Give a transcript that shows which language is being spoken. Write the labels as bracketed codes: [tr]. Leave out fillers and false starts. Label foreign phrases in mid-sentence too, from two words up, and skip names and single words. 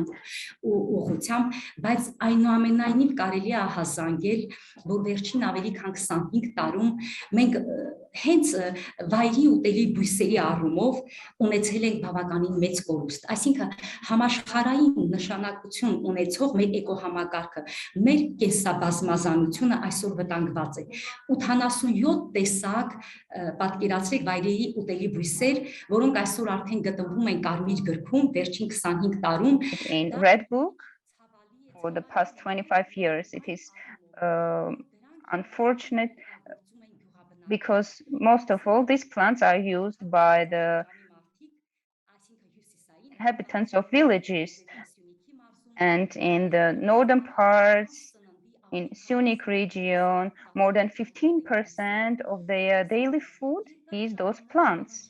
[hy] ուղղությամբ, բայց այնուամենայնիվ կարելի է ահազանգել, որ վերջին ավելի քան 25 տարում մենք հենց վայրի ուտելի բույսերի առումով ունեցել ենք բավականին մեծ կորուստ, այսինքն համաշխարհային նշանակություն ունեցող մեր էկոհամակարգը, մեր կենսաբազմազանությունը այսօր վտանգված է, 87 տեսակ, պատկերացրեք, վայրերի ուտելի բույսեր, որոնք այսօր արդեն գտնվում են կարմիր գրքում, վերջին 25 տարում. [en] In Red Book for the past 25 years, it is unfortunate because most of all these plants are used by the inhabitants of villages, and in the northern parts, in Sunik region, more than 15% of their daily food is those plants.